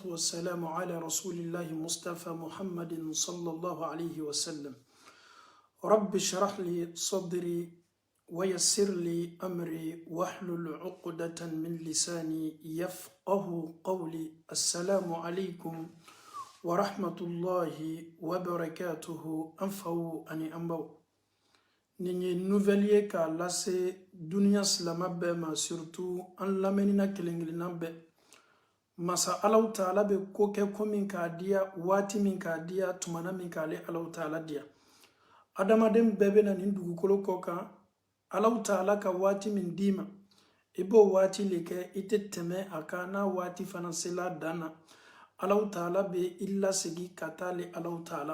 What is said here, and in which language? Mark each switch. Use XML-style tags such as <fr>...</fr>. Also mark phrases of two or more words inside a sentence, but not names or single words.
<ar>والسلام على رسول الله مصطفى محمد صلى الله عليه وسلم رب اشرح لي صدري ويسر لي أمري واحلل عقدة من لساني يفقه قولي السلام عليكم ورحمة الله وبركاته</ar> <bm>anfaw ani anbaw nin ye nouvelle ye k'a lase duniya silama bɛɛ ma surtout an lamɛnina kelen-kelenna bɛɛ masa alaw taala bɛ ko kɛ ko min k'a diya waati min k'a diya tumana min k'ale alaw taala diya adamaden bɛɛ bɛ na nin dugukolo kɔ kan alaw taala ka waati min d'i ma i b'o waati le kɛ i tɛ tɛmɛ a kan n'a waati fana sela dan na alaw taala be illa segi katale alaw taala</bm>